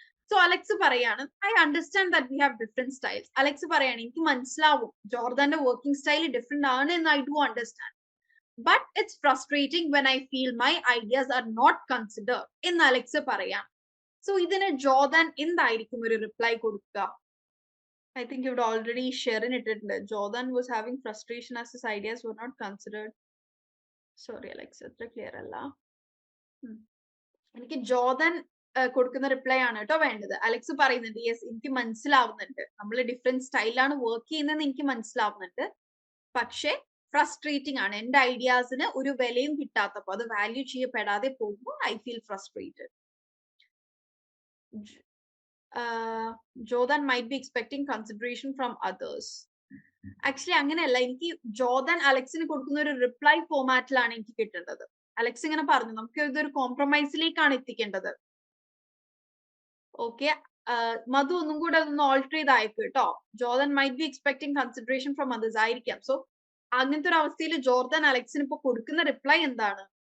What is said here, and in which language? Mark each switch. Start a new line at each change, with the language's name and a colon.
English: so
Malayalam: Alex പറയാണ്,
English: I understand that we have different styles.
Malayalam: Alex പറയാണ്, എനിക്ക് മനസ്സിലാവും ജോർദാന്റെ വർക്കിംഗ് സ്റ്റൈൽ ഡിഫറെന്റ് ആണ് എന്ന്
English: I do understand, but it's frustrating when I feel my ideas are not considered
Malayalam: എന്ന് Alex പറയാം. So ഇതിന് Jordan എന്തായിരിക്കും ഒരു റിപ്ലൈ കൊടുക്കുക?
English: I think you've already shared it. Jordan was having frustration as his ideas were not considered. Sorry, Alex, it's clear
Malayalam: alla. എനിക്ക് Jordan കൊടുക്കുന്ന reply ആണ് കേട്ടോ വേണ്ടത്. അലക്സ് പറയുന്നുണ്ട്, യെസ് എനിക്ക് മനസ്സിലാവുന്നുണ്ട്, നമ്മൾ ഡിഫറെന്റ് സ്റ്റൈലാണ് വർക്ക് ചെയ്യുന്നതെന്ന് എനിക്ക് മനസ്സിലാവുന്നുണ്ട്, പക്ഷെ ഫ്രസ്ട്രേറ്റിംഗ് ആണ്, എന്റെ ഐഡിയാസിന് ഒരു വിലയും കിട്ടാത്തപ്പോ, അത് വാല്യൂ ചെയ്യപ്പെടാതെ പോകുമ്പോൾ
English: I feel frustrated. Jordan might be expecting consideration from others.
Malayalam: Actually അങ്ങനെയല്ല, എനിക്ക് ജോർദാൻ അലക്സിന് കൊടുക്കുന്ന ഒരു റിപ്ലൈ ഫോമാറ്റിലാണ് എനിക്ക് കിട്ടേണ്ടത്. അലക്സ് ഇങ്ങനെ പറഞ്ഞു, നമുക്ക് ഇതൊരു കോംപ്രമൈസിലേക്കാണ് എത്തിക്കേണ്ടത്. ഓക്കെ, മധു ഒന്നും കൂടെ അതൊന്ന് ഓൾട്ടർ ചെയ്ത് അയക്കും കേട്ടോ.
English: Jordan might be expecting consideration from others
Malayalam: ആയിരിക്കാം. സോ അങ്ങനത്തെ ഒരു അവസ്ഥയിൽ ജോർദാൻ അലക്സിന് ഇപ്പൊ കൊടുക്കുന്ന റിപ്ലൈ എന്താണ്?